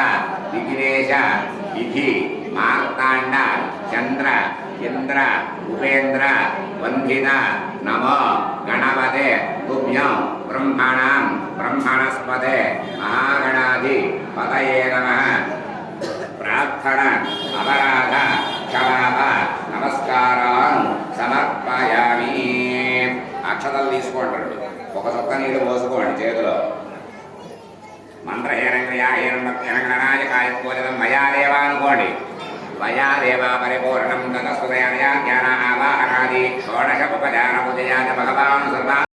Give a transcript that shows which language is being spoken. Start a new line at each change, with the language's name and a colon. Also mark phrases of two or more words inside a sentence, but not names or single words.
Sanskrit: विघ्नेश विधि मार्ताण्ड चंद्र इंद्र उपेन्द्र वंदित नमो गणपते तुभ्यं ब्रह्मणां ब्रह्मणस्पते महागणाधि पतये नमः प्रार्थना अपराध क्षमाप नमस्कारान् समर्पयामि
Telugu: అక్షతలు తీసుకోండి ఒక చొక్క నీళ్ళు పోసుకోండి చేతిలో
Sanskrit: మంత్రహీనంగయాహీనంగణనాయకాయ పూజితం మయా దేవ అనుకోండి మయా దేవ పరిపూర్ణం తదస్తుదయా జ్ఞాన ఆవాహనాది షోడశ ఉపచార పూజయా భగవాన్ సర్వ